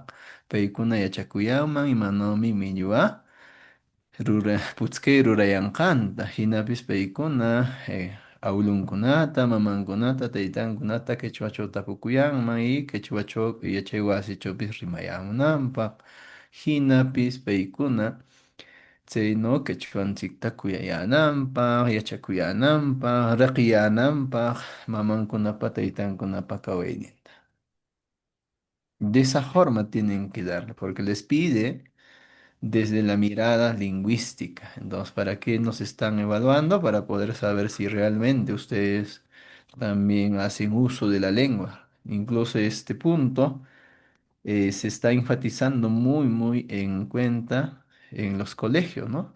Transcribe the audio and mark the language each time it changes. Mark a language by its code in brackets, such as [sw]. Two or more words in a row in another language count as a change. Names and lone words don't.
[qu] Paykuna yachakuyanman imanawmi millwa puchkay rurayanqanta, hinapis paykuna awlunkunata, mamankunata, taytankunata quechuachaw tapukuyanman y quechuachaw yachay wasichawpis rimayamunanpaq. Hinapis paykuna Chayno quechuanchikta kuyayananpaq, yachakuyananpaq, reqiyananpaq, mamankunapa, taytankunapa kawayninta. [es] De esa forma tienen que darle, porque les pide desde la mirada lingüística. Entonces, ¿para qué nos están evaluando? Para poder saber si realmente ustedes también hacen uso de la lengua. Incluso este punto se está enfatizando muy en cuenta en los colegios, ¿no?